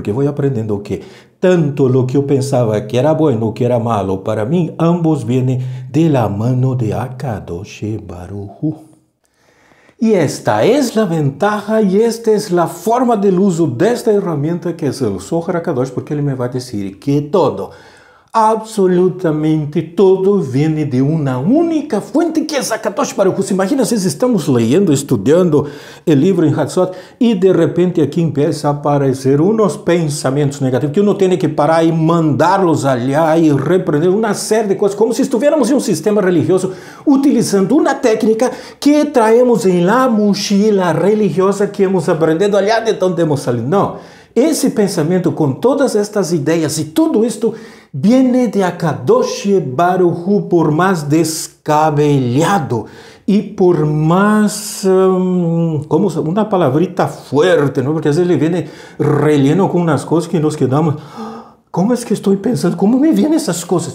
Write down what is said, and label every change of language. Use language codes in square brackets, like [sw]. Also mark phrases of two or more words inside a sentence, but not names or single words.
[es] Porque voy aprendiendo que tanto lo que yo pensaba que era bueno que era malo para mí, ambos vienen de la mano de Akadosh Baruj Hu. Y esta es la ventaja y esta es la forma del uso de esta herramienta que es el Zohar HaKadosh, porque él me va a decir que todo Absolutamente todo [pt] vem de uma única fonte que é [es] Hakadosh Baruch Hu. [pt] Imagina, às vezes estamos lendo, estudando o livro em Hatzot e de repente aqui começa a aparecer uns pensamentos negativos que uno tem que parar e mandá-los allá e repreender uma série de coisas, como se estivéssemos em um sistema religioso utilizando uma técnica que [es] traemos em la mochila religiosa que hemos aprendido allá de onde hemos salido. [pt] Não, esse pensamento com todas estas ideias e tudo isto viene de Hakadosh Baruch Hu, por mais descabellado e por mais, como uma palavrita [es] fuerte, ¿no? [pt] Porque às vezes ele vem relleno com umas coisas que [es] nos quedamos, [pt] como é que estou pensando, como me vêm essas coisas?